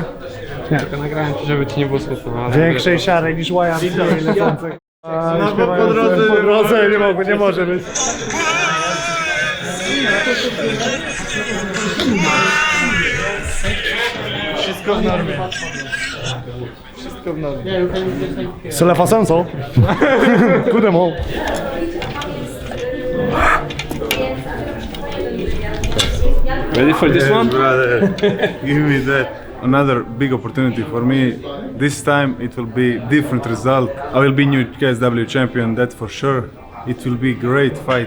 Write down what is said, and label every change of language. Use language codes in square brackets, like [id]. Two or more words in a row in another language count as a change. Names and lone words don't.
[pl] Nie. Tylko nagrałem ci, żeby ci nie było smutno, ale... Większej siary niż łaja. Po drodze nie może być. Wszystko w normie. [fr] C'est la façon, ça. Coup de mot. [en] Ready for this one? Brother, give me that. Another big opportunity for me. This time it will be different result. I will be new KSW champion, that's for sure. It will be great fight.